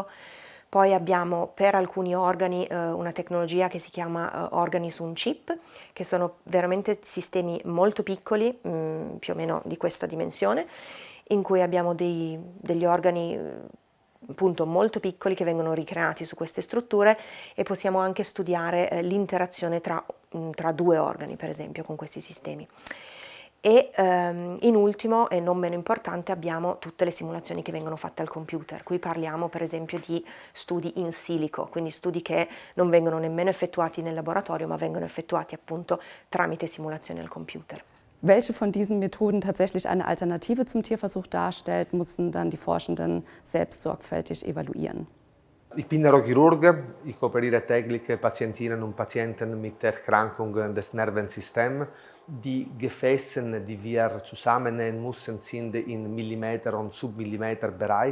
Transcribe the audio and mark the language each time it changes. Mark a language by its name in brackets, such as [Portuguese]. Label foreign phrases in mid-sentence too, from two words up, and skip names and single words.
[Italian] Poi abbiamo per alcuni organi una tecnologia che si chiama organi su un chip, che sono veramente sistemi molto piccoli, più o meno di questa dimensione, in cui abbiamo degli organi appunto molto piccoli che vengono ricreati su queste strutture e possiamo anche studiare l'interazione tra due organi, per esempio, con questi sistemi. E in ultimo, e non meno importante, abbiamo tutte le simulazioni che vengono fatte al computer. Qui parliamo per esempio di studi [Latin] in silico, [Italian] quindi studi che non vengono nemmeno effettuati nel laboratorio, ma vengono effettuati appunto tramite simulazioni al computer. [German] Welche von diesen Methoden tatsächlich eine Alternative zum Tierversuch darstellt, müssen dann die Forschenden selbst sorgfältig evaluieren. Ich bin Neurochirurg, ich operiere täglich Patientinnen und Patienten mit Erkrankungen des Nervensystems. Die Gefäße, die wir zusammennähen müssen, sind in Millimeter- und Submillimeter-Bereich.